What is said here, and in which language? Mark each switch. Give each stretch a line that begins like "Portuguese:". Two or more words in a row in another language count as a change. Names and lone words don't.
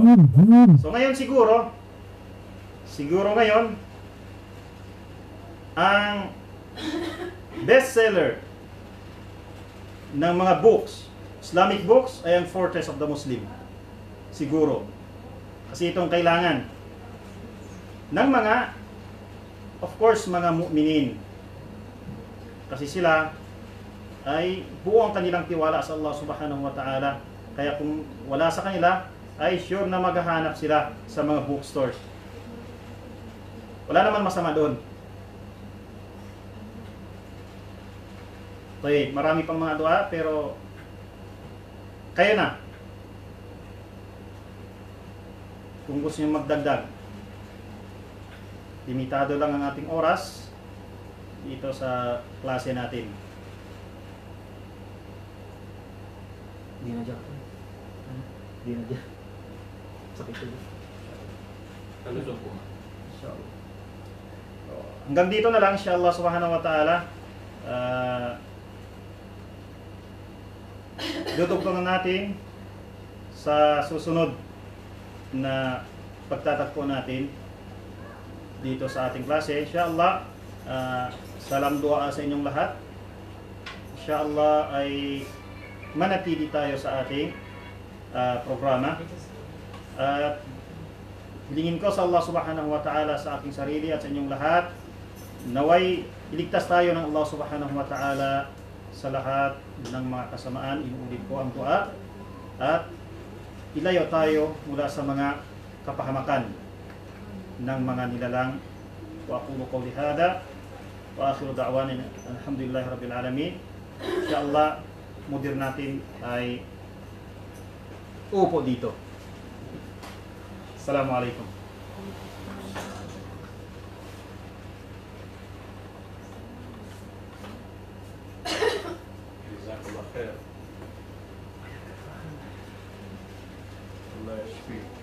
Filipino: So ngayon siguro ngayon, ang bestseller ng mga books, Islamic books, ay ang Fortress of the Muslim. Siguro. Kasi itong kailangan ng mga,
English: of course,
Filipino: mga mu'minin. Kasi sila ay buo ang kanilang tiwala sa Allah subhanahu wa ta'ala. Kaya kung wala sa kanila, ay sure na maghahanap sila sa mga bookstores. Wala naman masama doon. Okay, marami pang mga dua, pero kaya na. Kung gusto nyo magdagdag, limitado lang ang ating oras dito sa klase natin. Di na dyan. Di na dyan. Sakit ko dyan. Kalusog po. Inshallah. So, hanggang dito na lang,
Arabic: إن شاء الله سبحانه وتعالى.
Filipino: Dudugtungan natin sa susunod na pagtatagpo natin dito sa ating klase. Inshallah, salam dua sa inyong lahat. Inshallah ay manatili tayo sa ating programa. At hilingin ko sa Allah
Arabic: سبحانه وتعالى
Filipino: sa aking sarili at sa inyong lahat, naway iligtas tayo ng Allah
Arabic: سبحانه وتعالى
Filipino: sa lahat ng mga kasamaan. Inuulit ko ang dua at ilayo tayo mula sa mga kapahamakan ng mga nilalang.
Arabic: وأقول قولي هذا وآخر دعوانا الحمد لله رب العالمين.
Filipino: Inshallah mudir natin ay upo dito. Assalamualaikum.
Arabic: جزاك الله خير. الله يشفي.